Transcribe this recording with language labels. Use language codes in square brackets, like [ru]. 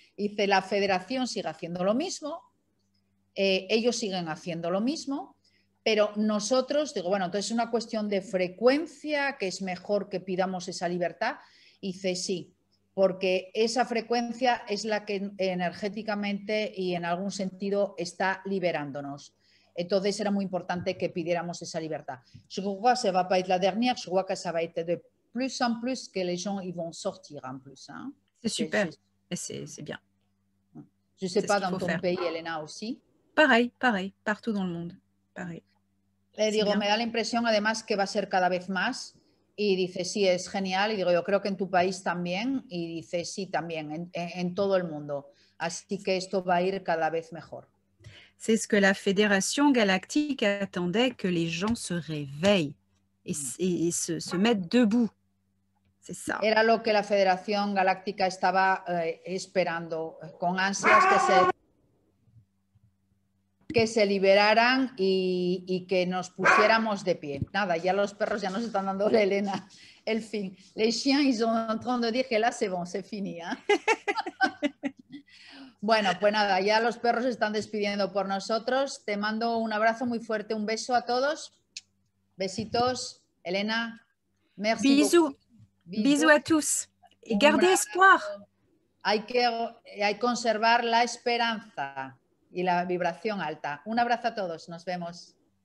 [es] Dice, la federación sigue haciendo lo mismo, ellos siguen haciendo lo mismo, pero nosotros, digo, bueno, entonces es una cuestión de frecuencia, que es mejor que pidamos esa libertad. Y dice, sí, porque esa frecuencia es la que energéticamente y en algún sentido está liberándonos. Entonces era muy importante que pidiéramos esa libertad. [fr] Je crois que ça va pas être la dernière, je crois que ça va être de plus en plus que les gens ils vont sortir en plus. Hein. C'est super, et c'est bien. Je ne sais pas dans ton pays, Elena, aussi. Pareil, partout dans le monde, pareil. [es] Le digo, me da la impresión además que va a ser cada vez más. Y dice, sí, es genial. Y digo, yo creo que en tu país también. Y dice, sí, también, en todo el mundo. Así que esto va a ir cada vez mejor. [fr] C'est ce que la Fédération Galactique attendait, que les gens se réveillent et se mettent debout. C'est ça. [es] Era lo que la Federación Galáctica estaba esperando con ansias, que se liberaran y que nos pusiéramos de pie. Nada, ya los perros ya nos están dando la Elena el fin. [fr] Les chiens, ils sont en train de dire que là, c'est bon, c'est fini. ¿Eh? [es] Bueno, pues nada, ya los perros se están despidiendo por nosotros. Te mando un abrazo muy fuerte, un beso a todos. Besitos, Elena. [fr] Merci beaucoup. Bisous à tous. Et gardez espoir. [es] Hay que conservar la esperanza y la vibración alta. Un abrazo a todos. Nos vemos.